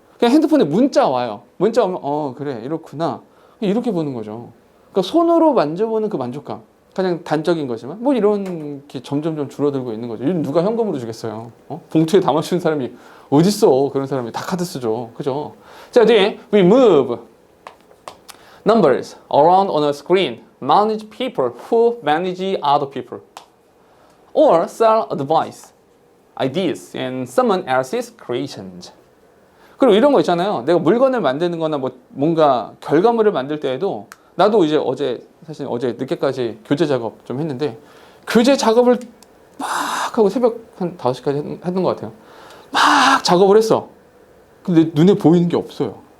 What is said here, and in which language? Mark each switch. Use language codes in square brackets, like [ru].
[ko] 그냥 핸드폰에 문자 와요. 문자 오면 그래 이렇구나 이렇게 보는 거죠. 그러니까 손으로 만져보는 그 만족감 가장 단적인 거지만 뭐 이런 게 점점점 줄어들고 있는 거죠. 요즘 누가 현금으로 주겠어요? 봉투에 담아주는 사람이 어딨어? 그런 사람이 다 카드 쓰죠. 그죠? 자 뒤에 [en] we move numbers around on a screen manage people who manage other people or sell advice, ideas and someone else's creations. [ko] 그리고 이런 거 있잖아요. 내가 물건을 만드는 거나 뭐 뭔가 결과물을 만들 때에도 나도 이제 사실 어제 늦게까지 교재 작업 좀 했는데 교재 작업을 막 하고 새벽 한 5시까지 했던 것 같아요. 막 작업을 했어. 근데 눈에 보이는 게 없어요.